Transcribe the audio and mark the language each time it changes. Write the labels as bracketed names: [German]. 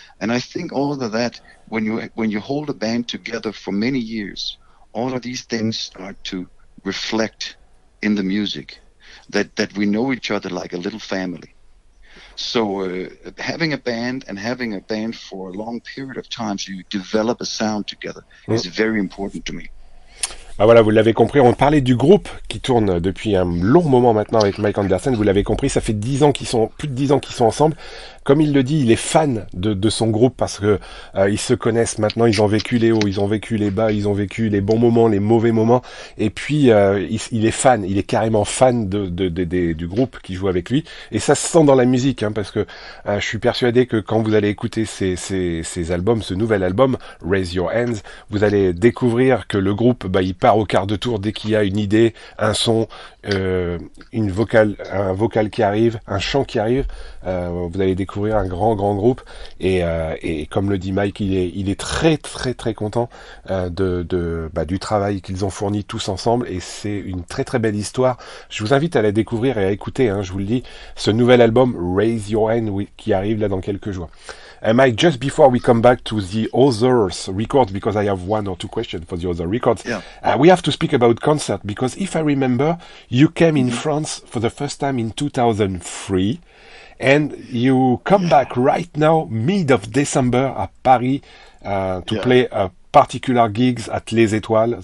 [English] And I think all of that, when you hold a band together for many years, all of these things start to reflect in the music, that we know each other like a little family. So having a band for a long period of time, so you develop a sound together, is very important to me. [French] Ah voilà, vous l'avez compris, on parlait du groupe qui tourne depuis un long moment maintenant avec Mike Andersen, vous l'avez compris, ça fait plus de 10 ans qu'ils sont ensemble. Comme il le dit, il est fan de son groupe parce que ils se connaissent maintenant, ils ont vécu les hauts, ils ont vécu les bas, ils ont vécu les bons moments, les mauvais moments, et puis il est fan, il est carrément fan du groupe qui joue avec lui, et ça se sent dans la musique, hein, parce que je suis persuadé que quand vous allez écouter ces albums, ce nouvel album, Raise Your Hands, vous allez découvrir que le groupe, il part au quart de tour dès qu'il y a une idée, un son, un vocal qui arrive, un chant qui arrive, vous allez découvrir un grand groupe, et comme le dit Mike, il est très très très content du travail qu'ils ont fourni tous ensemble, et c'est une très très belle histoire. Je vous invite à la découvrir et à écouter, hein, je vous le dis, ce nouvel album Raise Your Hand, qui arrive là dans quelques jours. [English] Mike, just before we come back to the others records, because I have one or two questions for the other records, we have to speak about concert, because if I remember, you came in France for the first time in 2003, and you come back right now, mid of December, at Paris, to play a particular gigs at Les Étoiles.